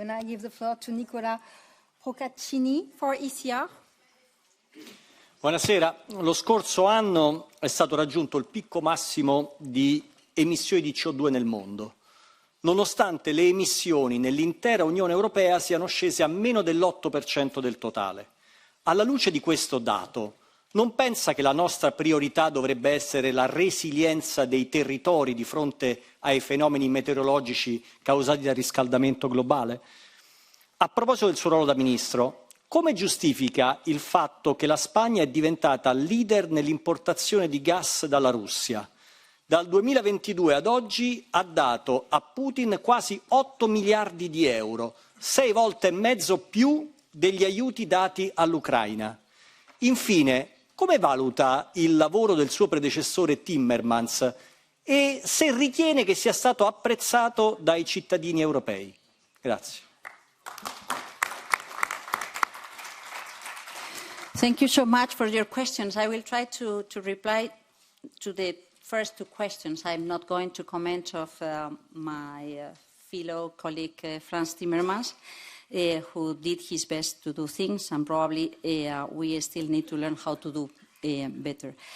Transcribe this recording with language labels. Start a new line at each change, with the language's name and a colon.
English: And I give the floor to Nicola Procaccini for ECR.
Italian: Buonasera. Lo scorso anno è stato raggiunto il picco massimo di emissioni di CO2 nel mondo, nonostante le emissioni nell'intera Unione Europea siano scese a meno dell'8% del totale. Alla luce di questo dato, non pensa che la nostra priorità dovrebbe essere la resilienza dei territori di fronte ai fenomeni meteorologici causati dal riscaldamento globale? A proposito del suo ruolo da Ministro, come giustifica il fatto che la Spagna è diventata leader nell'importazione di gas dalla Russia? Dal 2022 ad oggi ha dato a Putin quasi 8 miliardi di euro, 6 volte e mezzo più degli aiuti dati all'Ucraina. Infine, come valuta il lavoro del suo predecessore Timmermans e se ritiene che sia stato apprezzato dai cittadini europei? Grazie.
English: Thank you so much for your questions. I will try to reply to the first two questions. I'm not going to comment of my fellow colleague Franz Timmermans, who did his best to do things, and probably we still need to learn how to do better.